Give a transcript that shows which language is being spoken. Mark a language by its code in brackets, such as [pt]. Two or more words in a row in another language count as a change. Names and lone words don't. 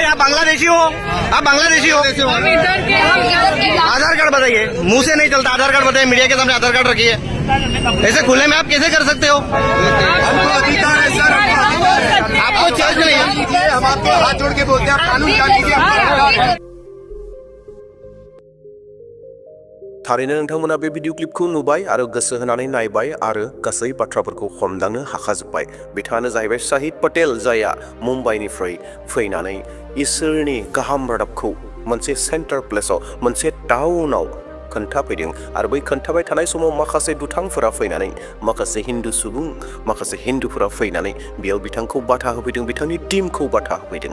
[hi] आप बांग्लादेशी हो? आप बांग्लादेशी हो? हम इधर के आधार कार्ड बताइए। मुंह से नहीं चलता, आधार कार्ड बताइए। मीडिया के सामने आधार कार्ड रखिए। ऐसे खुले में आप कैसे कर सकते हो? हमको अधिकार है सर। आपको चर्च नहीं है। हम आपको हाथ जोड़ के बोलते हैं, आप कानून जान लीजिए, आपका अधिकार है। [brx] थारैनो नोंथांमोना बे भिडिअ क्लिपखौ नुबाय आरो गोसो होनानै नायबाय आरो गासै बाथ्राफोरखौ हमदांनो हाखाजोब्बाय। बिथाङानो जाहैबाय साहिद पटेल, जायहा मुम्बाइनिफ्राय फैनानै इसोरनि गाहाम रादाबखौ मोनसे सेन्टार प्लेसाव, मोनसे टाउनाव खोन्थाफैदों आरो बै खोन्थाबाय थानाय समाव माखासे दुथांफोरा फैनानै, माखासे हिन्दु सुबुं, माखासे हिन्दुफोरा फैनानै बेयाव बिथांखौ बाधा होफैदों, बिथांनि टीमखौ बाधा होफैदों।